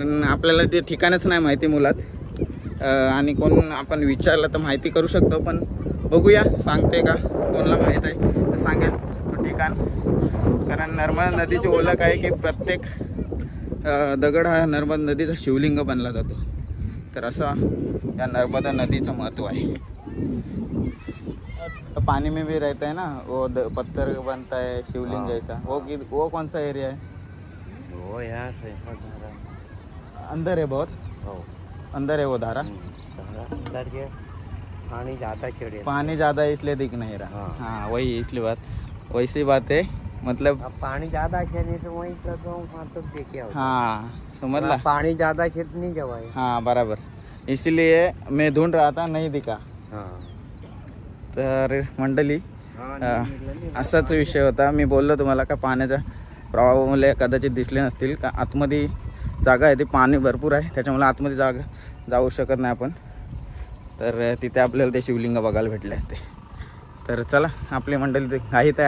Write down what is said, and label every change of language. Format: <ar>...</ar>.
<mr>आपल्याला ते ठिकाणच नाही माहिती मुळात. आणि कोण आपण विचारलं तर माहिती करू शकतो. पण बघूया सांगते का कोणाला माहीत आहे तर सांगेल तो ठिकाण. कारण नर्मदा नदीची ओळख आहे की प्रत्येक दगड हा नर्मदा नदीचा शिवलिंग बनला जातो. तर असं या नर्मदा नदीचं महत्त्व आहे.</mr> <hi>तो पानी में भी रहता है ना वो पत्थर बनता है शिवलिंग जैसा. वो कौन सा एरिया है. वो यहाँ से अंदर है बहुत. अंदर है वो धारा. अंदर के पानी ज़्यादा चढ़े. पानी ज़्यादा है इसलिए दिख नहीं रहा. हाँ वही इसलिए बात वैसी बात है. मतलब अब पानी ज़्यादा है नहीं तो वहीं पर तो देखिए. हाँ समझ. पानी ज़्यादा है नहीं जवाए. हाँ बराबर. इसलिए मैं ढूंढ रहा था नहीं दिखा.</hi> <mr>तर मंडळी असाच विषय होता. मी बोललो तुम्हाला का पाण्याच्या प्रवाहामुळे कदाचित दिसले नसतील. का आतमध्ये जागा आहे ती पाणी भरपूर आहे त्याच्यामुळे आतमध्ये जाऊ शकत नाही आपण. तर तिथे आपल्याला ते शिवलिंग बघायला भेटले असते. तर चला आपली मंडळी घाईत आहे.</mr>